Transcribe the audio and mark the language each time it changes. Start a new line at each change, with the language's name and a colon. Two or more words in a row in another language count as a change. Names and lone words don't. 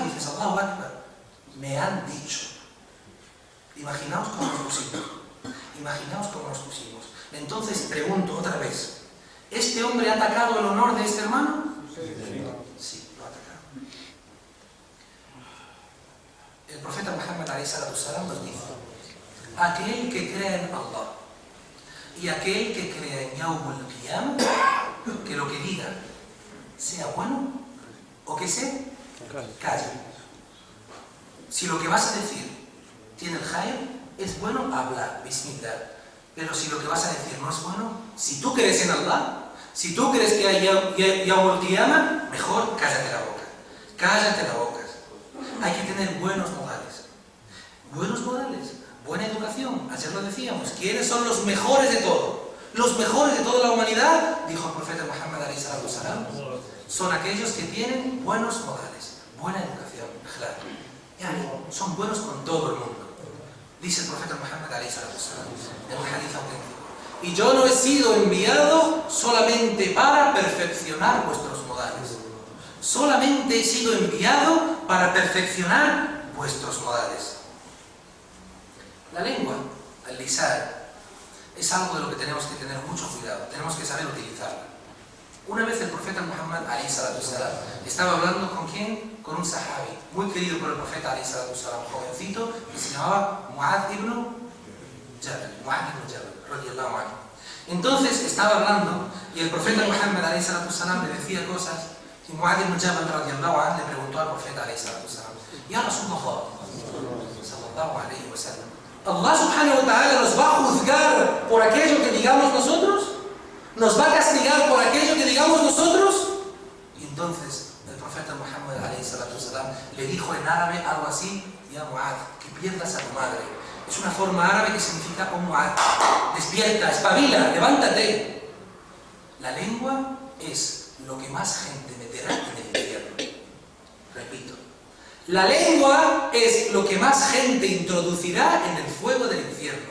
Spanish: Y dices,
Arabic: الله أكبر.
Spanish: Me han dicho. Imaginaos cómo nos pusimos. Imaginaos cómo nos pusimos. Entonces pregunto otra vez, ¿este hombre ha atacado el honor de este hermano? Sí, lo ha atacado. El profeta Muhammad
Arabic: عليه الصلاة والسلام
Spanish: nos dice, aquel que cree en Allah y aquel que crea en
Arabic: يوم القيامة,
Spanish: que lo que diga sea bueno o que se calle. Si lo que vas a decir tiene el khair, es bueno hablar, bismillah. Pero si lo que vas a decir no es bueno, si tú crees en Allah, si tú crees que hay
Arabic: يوم القيامة,
Spanish: mejor cállate la boca. Cállate la boca. Hay que tener buenos modales. Buenos modales. Buena educación, ayer lo decíamos. ¿Quiénes son los mejores de todo? Los mejores de toda la humanidad, dijo el profeta Muhammad
Arabic: عليه الصلاة والسلام,
Spanish: son aquellos que tienen buenos modales, buena educación, son buenos con todo el mundo. Dice el profeta Muhammad
Arabic: عليه الصلاة والسلام
Spanish: en un hadith auténtico. Y yo no he sido enviado solamente para perfeccionar vuestros modales. Solamente he sido enviado para perfeccionar vuestros modales. La lengua, el lisan, es algo de lo que tenemos que tener mucho cuidado, tenemos que saber utilizarla. Una vez el profeta Muhammad
Arabic: عليه الصلاة والسلام
Spanish: estaba hablando ¿con quién? Con un sahabi, muy querido por el profeta
Arabic: عليه الصلاة والسلام,
Spanish: jovencito, que se llamaba Mu'adh ibn Jabal,
Arabic: رضي الله عنه.
Spanish: Entonces estaba hablando y el profeta Muhammad
Arabic: عليه الصلاة والسلام
Spanish: le decía cosas y Mu'adh ibn Jabal
Arabic: رضي الله عنه
Spanish: le preguntó al profeta
Arabic: عليه الصلاة والسلام, يا رسول الله صلى الله عليه وسلم, ¿الله سبحانه وتعالى
Spanish: nos va a juzgar por aquello que digamos nosotros? ¿Nos va a castigar por aquello que digamos nosotros? Y entonces el profeta Muhammad
Arabic: عليه الصلاة والسلام
Spanish: le dijo en árabe algo así,
Arabic: يا معاذ,
Spanish: que pierdas a tu madre. Es una forma árabe que significa, oh Mu'adh, despierta, espabila, levántate. La lengua es lo que más gente meterá en el infierno. Repito. La lengua es lo que más gente introducirá en el fuego del infierno.